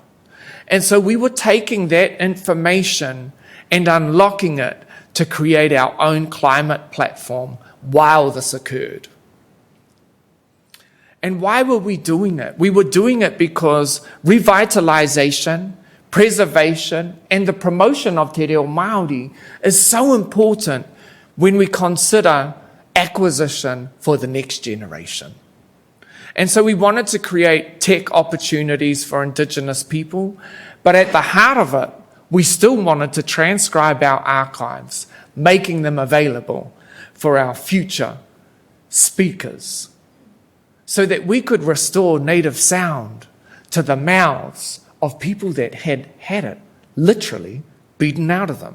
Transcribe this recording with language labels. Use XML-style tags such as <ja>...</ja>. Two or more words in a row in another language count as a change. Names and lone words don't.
<en>And so we were taking that information and unlocking it to create our own climate platform while this occurred. And why were we doing it? We were doing it because revitalization, preservation, and the promotion of</en> <mi>te reo Māori</mi> <en>is so important when we consider acquisition for the next generation. And so we wanted to create tech opportunities for Indigenous people, but at the heart of it, we still wanted to transcribe our archives, making them available for our future speakers, so that we could restore native sound to the mouths of people that had had it literally beaten out of them.</en>